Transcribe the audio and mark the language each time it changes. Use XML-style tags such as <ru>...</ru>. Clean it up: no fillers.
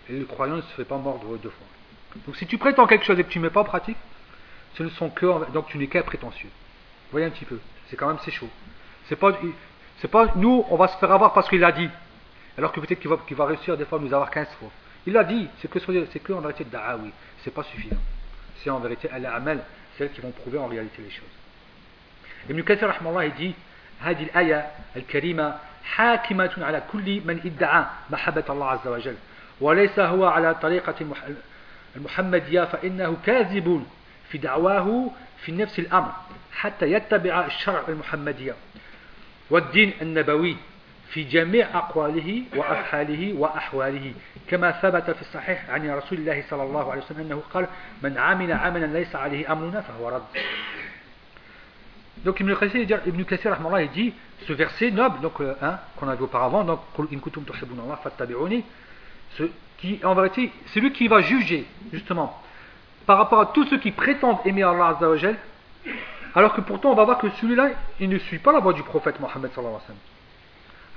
<fr>Et le croyant ne se fait pas mordre deux fois. Donc si tu prétends quelque chose et que tu ne mets pas en pratique, ce ne sont que. Donc tu n'es qu'un prétentieux. Voyez un petit peu. C'est quand même, c'est chaud. C'est pas. Nous, on va se faire avoir parce qu'il l'a dit. Alors que peut-être qu'il va réussir des fois à nous avoir 15 fois. Il l'a dit. C'est que en vérité, da'awi. C'est pas suffisant. C'est en vérité, al-amal, celles qui vont prouver en réalité les choses. Ibn Kathir, rahmallah, il dit</fr> <ar>Hadi al-aya, al-karima. حاكمة على كل من ادعى محبة الله عز وجل وليس هو على طريقة المحمدية فإنه كاذب في دعواه في نفس الأمر حتى يتبع الشرع المحمدية والدين النبوي في جميع أقواله وأفعاله وأحواله كما ثبت في الصحيح عن رسول الله صلى الله عليه وسلم أنه قال من عمل عملا ليس عليه أمرنا فهو رد.</ar> <fr>Donc Ibn Kathir rahmallah, il dit ce verset noble donc, hein, qu'on a vu auparavant, donc</fr> <ar>in kuntum tuhibbunallaha fattabi'uni,</ar> <fr>ce qui en vérité c'est lui qui va juger justement par rapport à tous ceux qui prétendent aimer Allah azza wa jal, alors que pourtant on va voir que celui-là il ne suit pas la voie du prophète Mohammed sallallahu alayhi wa sallam.</fr>